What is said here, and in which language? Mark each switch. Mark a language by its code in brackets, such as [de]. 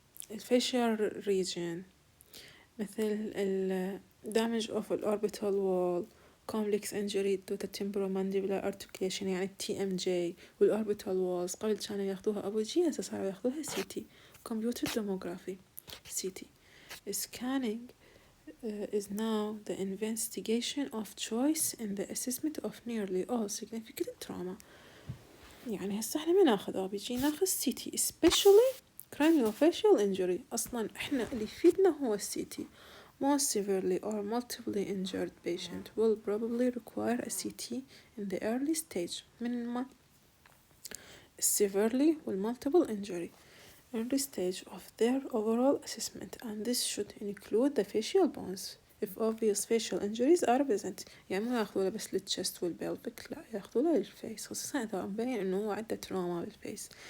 [en] الfacial region مثل damage of the orbital wall, complex injury to the temporomandibular articulation يعني TMJ والorbital walls [ar] قبل كانوا ياخذوها [en] OBG [ar] هسه صاروا ياخذوها [en] CT computed tomography. CT scanning is now the investigation of choice in the assessment of nearly all significant trauma. [ar] يعني هسه احنا ما ناخذ OBG ناخذ CT [en] especially craniofacial injury. [ar] أصلا احنا اللي يفيدنا هو CT. [en] Most severely or multiply injured patient will probably require a CT in the early stage [ar] من ما [en] severely with multiple injury early stage of their overall assessment, and this should include the facial bones if obvious facial injuries are present. [ar] يعني ما ياخذوله بس للchest والبلفيك، لا ياخذوله للفيس خصوصا إذا مبين إنه هو عنده تروما بالفيس.